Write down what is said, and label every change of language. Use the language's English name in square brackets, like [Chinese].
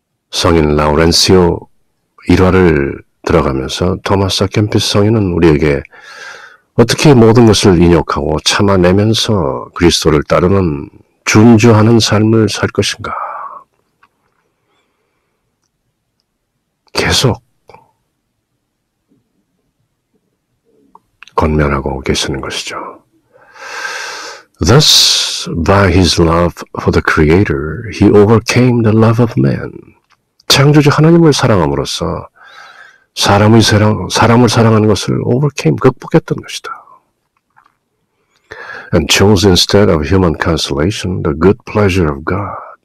[Korean] 성인 라우렌시오 일화를 들어가면서 토마스 아켐피스 성인은 우리에게 어떻게 모든 것을 인욕하고 참아내면서 그리스도를 따르는 준주하는 삶을 살 것인가 계속 권면하고 계시는 것이죠. [English] Thus, by his love for the Creator, he overcame the love of man. [Korean] 창조주 하나님을 사랑함으로써 사람을 사랑하는 것을 overcame, 극복했던 것이다. [English] And chose instead of human consolation the good pleasure of God.